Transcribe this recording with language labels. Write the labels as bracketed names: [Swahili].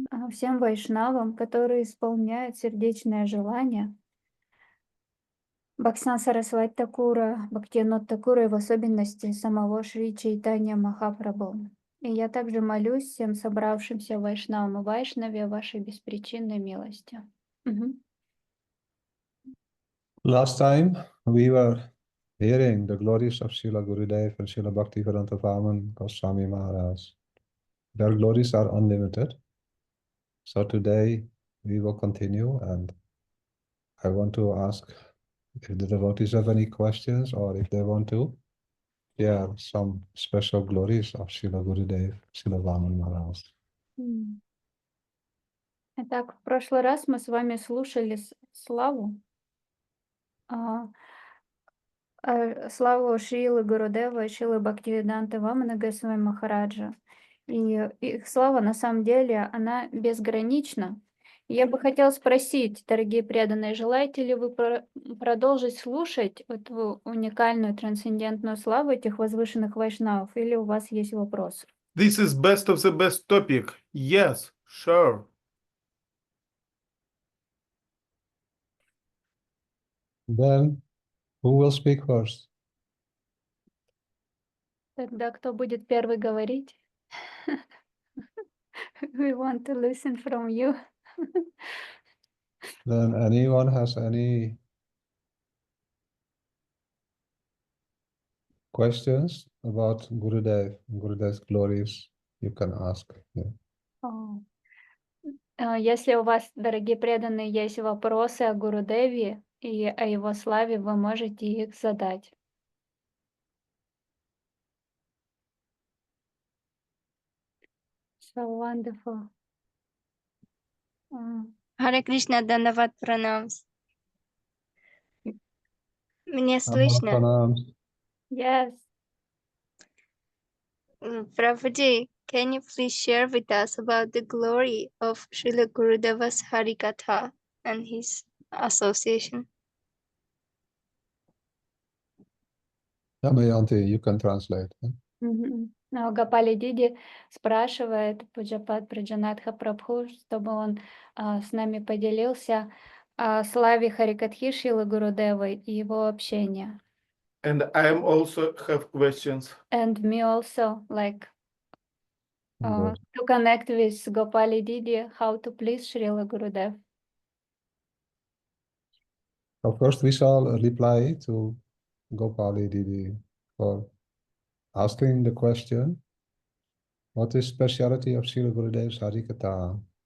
[Russian] всем вайшнавам, которые исполняют сердечное желание Бхаксан Сарасвати Такура, Бхактивинод Такура и в особенности самого Шри Чайтанья Махапрабху. И я также молюсь всем собравшимся вайшнавам и вайшнаве о вашей беспричинной милости. Мгм. [English] Last time we were hearing the glories of Srila Gurudev and Srila Bhaktivedanta Vaman Goswami Maharaj. Their glories are unlimited. So today we will continue, and I want to ask if the devotees have any questions or if they want to share some special glories of Srila Gurudev, Srila Vaman Maharaj. [Russian] Итак, в прошлый раз мы с вами слушали славу, славу Шрилы Гурудева и Шрилы Бхактивиданты Вамана Госвами Махараджа. И их слава, на самом деле, она безгранична. И я бы хотела спросить, дорогие преданные, желаете ли вы продолжить слушать эту уникальную трансцендентную славу этих возвышенных вайшнавов, или у вас есть вопросы? [English] This is best of the best topic. Yes, sure. Then who will speak first? [Russian] Тогда кто будет первый говорить? [English] We want to listen from you. Then anyone has any questions about Gurudev, Gurudev's glories, you can ask. Yeah. [Russian] Если у вас, дорогие преданные, есть вопросы о Гурудеве и о его славе, вы можете их задать. [English] So wonderful. [Russian] Харе Кришна, Дандават Пранамс. Мне слышно? [English] Pranam. Yes. Prabhuji, can you please share with us about the glory of Srila Gurudeva's Harikatha and his association? Damayanti, you can translate. [Russian] Гопали Диди спрашивает Пуджапад Враджанатха Прабху, чтобы он с нами поделился о славе Харикатхи Шрилы Гурудевы и его общения. [English] And I am also have questions. And me also, like, Good. to connect with Gopali Didi, how to please Srila Gurudev. So first we shall reply to Gopali Didi for asking the question, what is speciality of Srila Gurudev's Harikatha?